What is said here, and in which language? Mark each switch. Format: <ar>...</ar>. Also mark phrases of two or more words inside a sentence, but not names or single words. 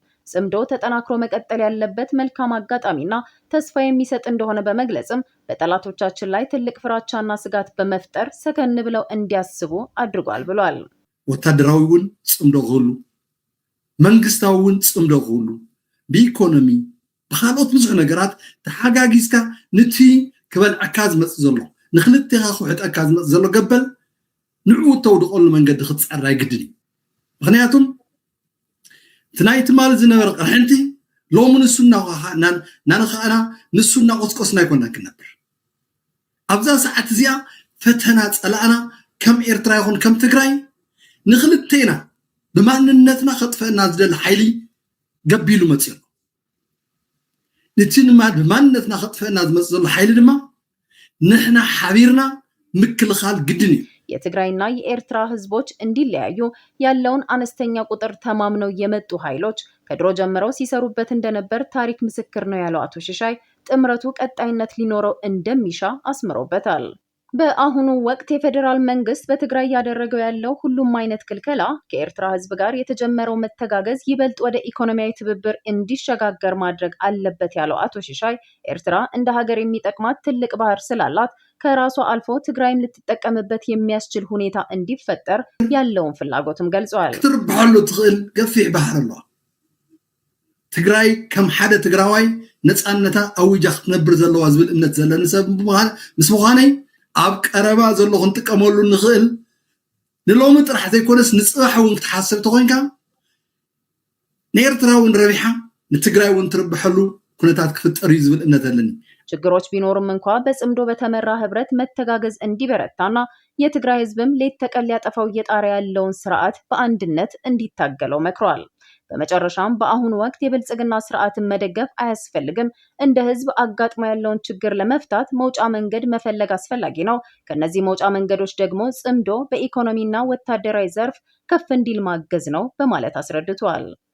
<am>ጽምዶ ተጠናክሮ መቀጠል ያለበት መልካም አጋጣሚና ተስፋ የሚሰጥ እንደሆነ በመግለጽም በጠላቶቻችን ላይ ትልቅ ፍራቻና ስጋት በመፍጠር ሰከን ብለው እንዲያስቡ አድርጓል ብሏል። ወታደራዊውን ጽምዶ ሁሉ መንግስታዊውን ጽምዶ ሁሉ</am> <ti>በኢኮኖሚ በኻልኦት ብዙሕ ነገራት ተሓጋጊዝካ ነቲ ክበልዐካ ዝመጽእ ዘሎ ንኽልቴኻ ክውሕጠካ ዝመጽእ ዘሎ ገበል ንዕኡ ተውድቐሉ መንገዲ ክትፀርይ ግድን እዩ። ምክንያቱም እቲ ናይ ትማል ዝነበረ ቅርሕንቲ ሎሚ ንሱ ናንኸኣና ንሱ እናቆስቆስና ኣይኮንና ክንነብር። ኣብዛ ሰዓት እዚኣ ፈተና ፀላእና ከም ኤርትራ ይኹን ከም ትግራይ ንኽልቴና ብማንነትና ከጥፈአና ዝደሊ ሓይሊ ገቢሉ መፅኡ ኣሎ። ነቲ ብማንነትና ከጥፈአና ዝመፅእ ዘሎ ሓይሊ ድማ ንሕና ሓቢርና ምክልኻል ግድን እዩ።</ti> <am>የትግራይና የኤርትራ ህዝቦች እንዲለያዩ ያለውን አነስተኛ ቁጥር ተማምነው የመጡ ኃይሎች ከድሮ ጀምረው ሲሰሩበት እንደነበር ታሪክ ምስክር ነው ያለው አቶ ሽሻይ ጥምረቱ ቀጣይነት ሊኖረው እንደሚሻ አስምሮበታል። በአሁኑ ወቅት የፌዴራል መንግስት በትግራይ ያደረገው ያለው ሁሉም አይነት ክልከላ ከኤርትራ ህዝብ ጋር የተጀመረው መተጋገዝ ይበልጥ ወደ ኢኮኖሚያዊ ትብብር እንዲሸጋገር ማድረግ አለበት ያለው አቶ ሽሻይ ኤርትራ እንደ ሀገር የሚጠቅማት ትልቅ ባህር ስላላት ከራሷ አልፎ ትግራይም ልትጠቀምበት የሚያስችል ሁኔታ እንዲፈጠር ያለውን ፍላጎትም ገልጿል።</am> <ti>ክትርብሐሉ ትኽእል ገፊሕ ባህር ኣሎ። ትግራይ ከም ሓደ ትግራዋይ ነፃነታ ኣውጃ ክትነብር ዘለዋ ዝብል እምነት ዘለኒ ሰብ ምስ ምዃነይ ኣብ ቀረባ ዘሎ ክንጥቀመሉ ንኽእል ንሎሚ ጥራሕ ዘይኮነስ ንፅባሕ እውን ክትሓስብ ተኮይንካ ንኤርትራ እውን ረቢሓ ንትግራይ እውን ትርብሐሉ ኩነታት ክፍጠር እዩ ዝብል እምነት ኣለኒ።</ti> <am>ችግሮች ቢኖርም እንኳ በጽምዶ በተመራ ህብረት መተጋገዝ እንዲበረታና የትግራይ ህዝብም ሌት ተቀን ሊያጠፋው እየጣረ ያለውን ስርዓት በአንድነት እንዲታገለው መክሯል። በመጨረሻም በአሁኑ ወቅት የብልጽግና ስርዓትን መደገፍ አያስፈልግም። እንደ ህዝብ አጋጥሞ ያለውን ችግር ለመፍታት መውጫ መንገድ መፈለግ አስፈላጊ ነው። ከነዚህ መውጫ መንገዶች ደግሞ ጽምዶ በኢኮኖሚና ወታደራዊ ዘርፍ ከፍ እንዲል ማገዝ ነው በማለት አስረድቷል።</am>